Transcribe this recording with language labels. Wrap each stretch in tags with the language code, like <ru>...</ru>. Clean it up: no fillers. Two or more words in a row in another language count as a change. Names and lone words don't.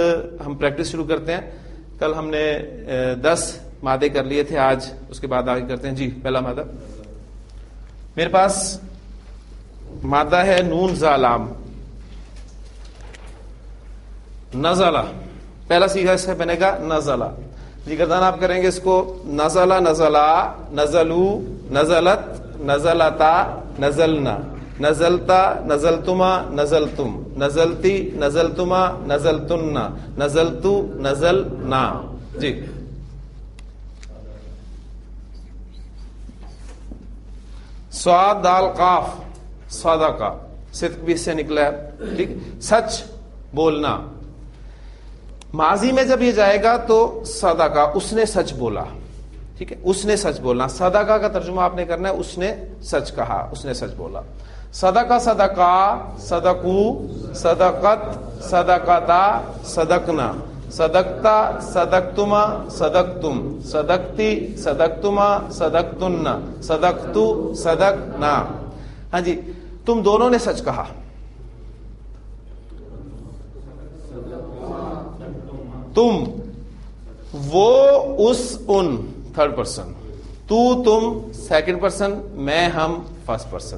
<ur>مزید ہم پریکٹس شروع کرتے ہیں. کل ہم نے 10 مادے کر لیے تھے، آج اس کے بعد آگے کرتے ہیں. جی پہلا مادہ میرے پاس مادہ ہے نون زالام. نزلہ پہلا سیغہ اس سے بنے گا نزلہ. جی گردان آپ کریں گے اس کو</ur> <ar>نزلہ نزلہ نزلو نزلت نزلتا نزلنا نزلتا نزلتما نزلتم نزلتی نزلتما نزلتن نزلتو نزلنا.</ar> <ur>جی صاد دال قاف صدقہ، صدق بھی اس سے نکلا ہے. ٹھیک، سچ بولنا. ماضی میں جب یہ جائے گا تو صدقہ، اس نے سچ بولا. ٹھیک ہے، اس نے سچ بولنا. صدقہ کا ترجمہ آپ نے کرنا ہے اس نے سچ کہا، اس نے سچ بولا.</ur> <ar>صدقہ صدقہ صدقو صدقت صدقتا صدقنا صدقتا صدقتما صدقتم صدقتی صدقتما صدقتن صدقتو صدقنا.</ar> <ur>ہاں جی، تم دونوں نے سچ کہا. تم، وہ، اس، ان،</ur> <en>third person.</en> <ur>تو، تم</ur> <en>second person,</en> <ur>میں، ہم</ur> <en>first person.</en>